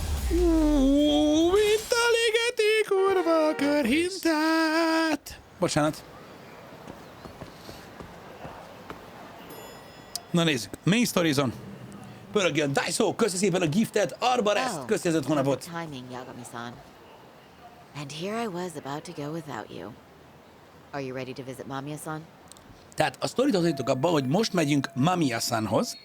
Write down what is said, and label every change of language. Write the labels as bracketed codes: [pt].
[hu] Mint a ligeti kurva körhintát. Bocsánat. Na nézzük. Main Stories-on. Pörögjön. Daiso, köszi szépen a giftet. Arbarest, köszi az 5 hónapot. Timing, Yagami-san. [en] And here I was about to go without you. Are you ready to visit Mamiya-san? [hu] Tehát a sztorit hozzájutok abba, hogy most megyünk Mamiya-sanhoz.